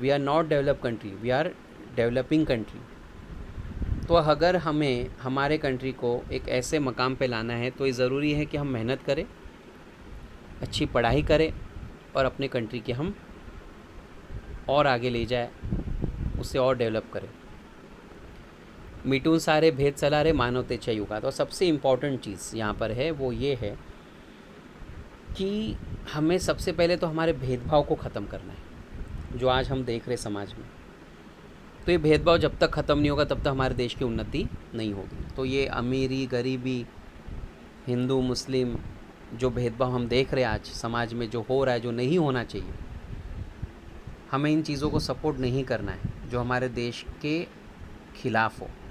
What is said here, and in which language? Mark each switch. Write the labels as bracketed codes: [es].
[en] We are not develop country, we are developing country. [hi] तो अगर हमें हमारे कंट्री को एक ऐसे मकाम पे लाना है, तो ये ज़रूरी है कि हम मेहनत करें, अच्छी पढ़ाई करें, और अपने कंट्री की हम और आगे ले जाए, उसे और डेवलप करे। [mr] मिटून सारे भेद सलारे मानवतेच्या युगात। [hi] और सबसे इम्पॉर्टेंट चीज़ यहाँ पर है वो ये है कि हमें सबसे पहले तो हमारे भेदभाव को ख़त्म करना है जो आज हम देख रहे समाज में। तो ये भेदभाव जब तक ख़त्म नहीं होगा तब तक हमारे देश की उन्नति नहीं होगी। तो ये अमीरी गरीबी, हिंदू मुस्लिम, जो भेदभाव हम देख रहे हैं आज समाज में जो हो रहा है, जो नहीं होना चाहिए, हमें इन चीज़ों को सपोर्ट नहीं करना है जो हमारे देश के खिलाफ़ हो।